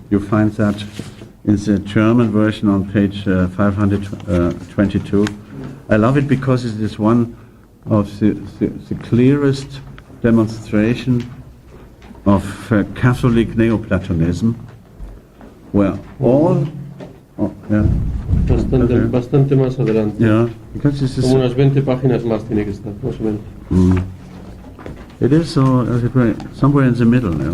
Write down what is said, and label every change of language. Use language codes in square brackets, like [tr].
[en] You find that in the German version on page 522. I love it because it is one of the clearest demonstration of Catholic Neoplatonism, where all... [es] Bastante más adelante. [en] Because this is... [es] Como unas 20 páginas más tiene que estar, más o menos. [en] It is somewhere in the middle.